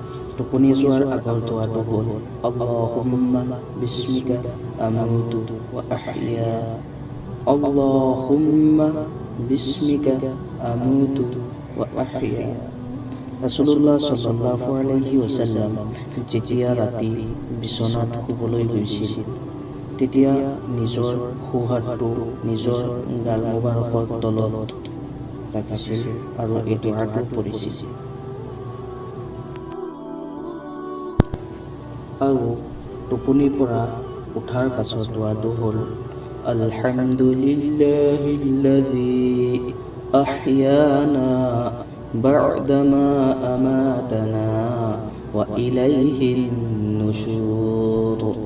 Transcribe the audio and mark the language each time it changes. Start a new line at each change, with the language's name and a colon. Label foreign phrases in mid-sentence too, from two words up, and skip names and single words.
Assamese: টোপনি যোৱাৰ আগৰ দোৱাটো হ'ল
Arabic: اللهم باسمك أموت وأحيا اللهم باسمك أموت وأحيا.
Assamese: ৰাসূলুল্লাহ
Arabic: صلى الله عليه وسلم
Assamese: যেতিয়া ৰাতি বিচনাত শুবলৈ গৈছিল তেতিয়া নিজৰ সোঁহাতটো নিজৰ গাল মুবাৰকৰ তলত ৰাখিছিল আৰু এই দুআটো পঢ়িছিল। আৰু টোপনিৰ পৰা উঠাৰ পাছত দুআটো হ'ল
Arabic: الحمد لله الذي أحيانا بعد ما أماتنا وإليه النشور.